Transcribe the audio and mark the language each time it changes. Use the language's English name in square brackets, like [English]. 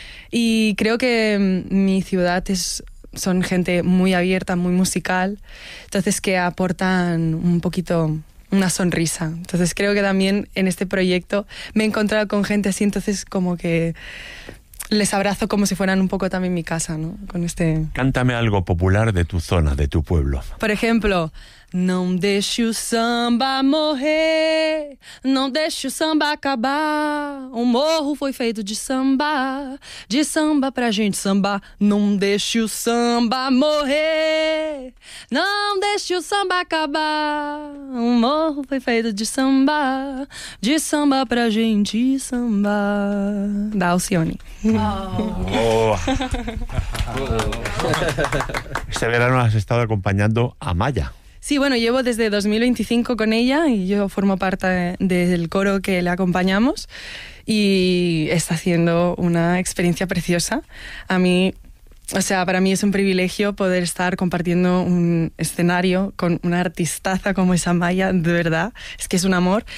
[Spanish] Y creo que mi ciudad son gente muy abierta, muy musical, entonces que aportan un poquito... una sonrisa. Entonces creo que también en este proyecto me he encontrado con gente así, entonces como que les abrazo como si fueran un poco también mi casa, ¿no? Con este... Cántame algo popular de tu zona, de tu pueblo. Por ejemplo, [Portuguese] non deixe o samba morrer, non deixe o samba acabar, um morro foi feito de samba pra gente samba, non deixe o samba morrer, não deixe o samba acabar, um morro foi feito de samba pra gente samba, da Alcione. Oh. [Spanish] Este verano has estado acompañando a Maya. Sí, bueno, llevo desde 2025 con ella y yo formo parte del coro que le acompañamos y está siendo una experiencia preciosa. A mí, o sea, para mí es un privilegio poder estar compartiendo un escenario con una artistaza como esa Maya, de verdad, es que es un amor.